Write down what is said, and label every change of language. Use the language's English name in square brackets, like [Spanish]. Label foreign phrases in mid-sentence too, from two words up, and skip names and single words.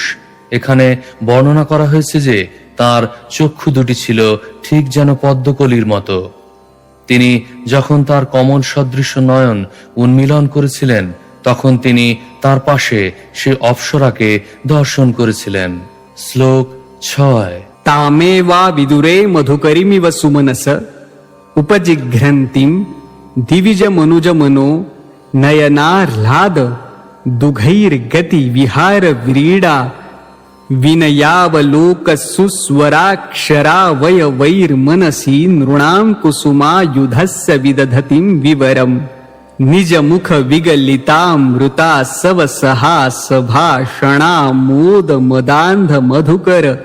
[Bangla] এখানে বর্ণনা করা হয়েছে যে তার চক্ষু দুটি ছিল ঠিক যেন পদ্মকলির মতো। তিনি যখন তার কমল সদৃশ নয়ন উন্মিলন করেছিলেন, তখন তিনি তার পাশে সে অপ্সরাকে দর্শন করেছিলেন। শ্লোক 6। [Sanskrit] तामेवा विदुरे मधुकरीमिव सुमनस उपजिघ्रन्तीं दिविज मनुज मनो नयनाह्लाद दुघैर्गति विहार व्रीडा विनयावलोक सुस्वराक्षरा वय वैर्मनसि नृणां कुसुमायुधस्य विदधतिं विवरम् निज मुख विगलितामृता सव सहास भाषणा मोद मदान्ध मधुकर